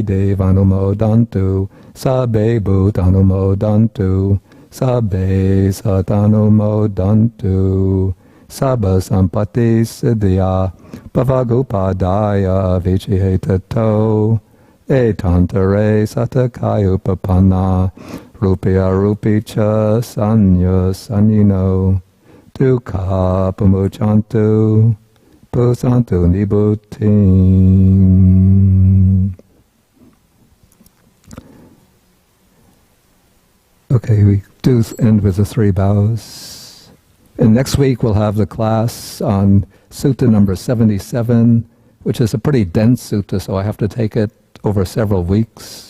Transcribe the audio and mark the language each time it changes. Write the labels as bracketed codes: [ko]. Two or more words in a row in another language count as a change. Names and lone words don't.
[pi] devanumodantu sabbe bhutanumodantu sabbe satanumodantu sabba sampati siddhya bhavagupadaya vichihetato etantare satakayupapanna rupya rupicha sanya sanyino dukkha pamuchantu pusantu nibbutting. [en] Okay, we do end with the three bows. And next week we'll have the class on Sutta number 77, which is a pretty dense sutta, so I have to take it over several weeks.